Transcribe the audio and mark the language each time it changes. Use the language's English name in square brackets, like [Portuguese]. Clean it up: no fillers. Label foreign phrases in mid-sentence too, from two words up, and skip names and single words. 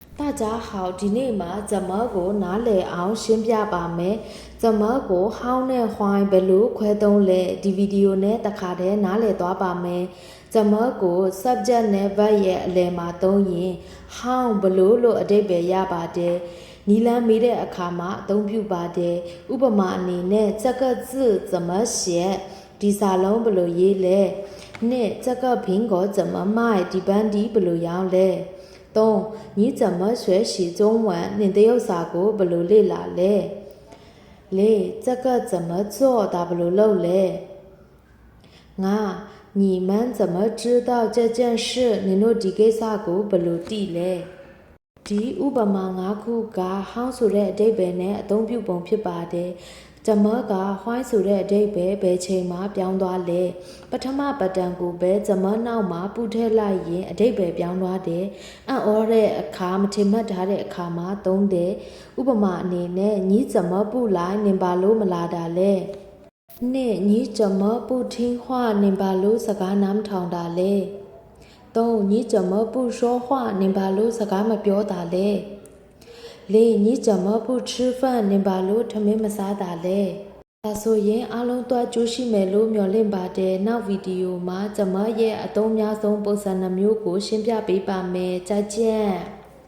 [Chinese] 大家好， [Burmese] ဒီနေ့မှာ怎么ကိုနားလည်အောင်ရှင်းပြပါမယ်။怎么ကိုဟောင်းနဲ့ဟွိုင်းဘယ်လိုခွဲသုံးလဲဒီဗီဒီယိုနဲ့တစ်ခါ တည်းနားလည်သွားပါမယ်။怎么ကို subject နဲ့ verb ရဲ့အလယ်မှာသုံးရင်ဟောင်းဘလို့လို့အဓိပ္ပာယ်ရပါတယ်။နီလန်းမေးတဲ့အခါမှာအသုံးပြုပါတယ်။ဥပမာအနေနဲ့ [Chinese] 这个字怎么写 [Burmese] ဒီစာလုံးဘယ်လိုရေးလဲ။နှစ် [Chinese] 这个苹果怎么卖 [Burmese] ဒီပန်းဒီဘယ်လိုရောင်းလဲ။3 [Chinese] 你怎么学习中文 [Burmese] နင်တရုတ်စာကိုဘယ်လိုလေ့လာလဲ 4 [Chinese] 这个怎么做 [Burmese] ဒါဘယ်လိုလုပ်လဲ 5 [Chinese] 你们怎么知道这件事 [Burmese] နင်တို့ဒီကိစ္စကိုဘယ်လိုသိလဲဒီဥပမာ5ခုကဟောင်းဆိုတဲ့အဓိပ္ပာယ်နဲ့အသုံးပြုပုံဖြစ်ပါတယ်怎么က ဟွိုင်းဆိုတဲ့အဓိပ္ပာယ်ဘယ်ချိန်မှာပြောင်းသွားလဲပထမပတ်တန်ကိုပဲ怎么နောက်မှာပူထည့်လိုက်ရင်အဓိပ္ပာယ်ပြော င်းသွားတယ်အံ့ဩတဲ့အခါမထင်မှတ်ထားတဲ့အခါမှာသုံးတယ်ဥပမာအနေနဲ့ညီ [Chinese] 怎么不 [Burmese] 来နင်ပါလို့မလာတာလဲနှစ်ညီ [Chinese] 怎么不听话 [Burmese] နင်ပါလို့စကားနားမထောင်တာလဲ3ညီ [Chinese] 怎么不说话 [Burmese] နင်ပါလို့စကားမပြောတာလဲ4 [Chinese] 你怎么不吃饭 [Burmese] နင်ပါလို့ထမင်းမစားတာလဲဒါဆိုရင်အားလုံးသွားကြိုးရှိမယ်လို့မျှော်လင့်ပါတယ်နောက်ဗီဒီယိုမှာ怎么ရဲ့အသုံးများဆုံးပုံစံနှမျိုးကိုရှင်းပြပေးပါမယ်ကြာကြံ့